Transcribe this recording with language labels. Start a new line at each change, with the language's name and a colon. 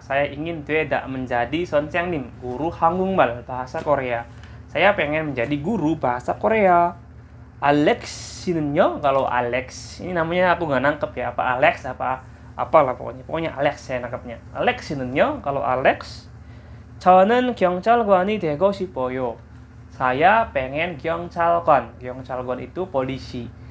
Indonesian: Saya ingin 되다 menjadi 선생님, guru 한국말 bahasa Korea. Saya pengen menjadi guru bahasa Korea. Alex-는요, kalau Alex ini namanya aku nggak nangkep ya, apa Alex apalah pokoknya Alex saya nangkepnya.
Korean: Alex-는요,
Indonesian: kalau Alex,
Korean: 저는 경찰관이 되고 싶어요.
Indonesian: Saya pengen 경찰관. 경찰관 itu polisi.